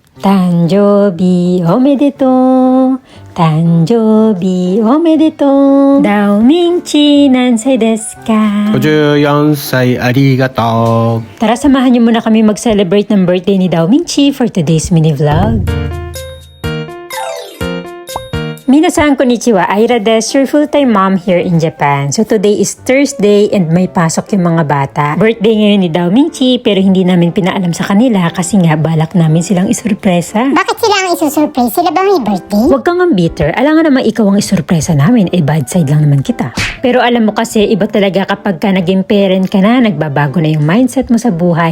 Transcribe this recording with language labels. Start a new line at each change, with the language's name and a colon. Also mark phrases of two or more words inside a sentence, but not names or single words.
Japanese: 誕生日おめでとう。誕生日おめでとう。ダオミンチ何歳ですか? 54歳ありがとう.
Filipino: Tara, samahan niyo muna kami mag-celebrate ng birthday ni Dao Mingchi
English: for today's mini vlog.
Japanese: 皆さんこんにちは,
English: Aira des, your full-time mom here in Japan. So today is Thursday and
Filipino: may pasok yung mga bata. Birthday ngayon ni Dao Mingchi pero hindi namin pinaalam sa kanila kasi nga balak namin silang isurpresa. Bakit sila ang isusurprise? Sila ba may birthday? Huwag kang bitter, alangan naman ikaw ang isurpresa namin,
English: bad side
Filipino: lang naman kita. Pero alam mo kasi, iba talaga kapag ka naging parent ka na, nagbabago na yung mindset mo sa buhay.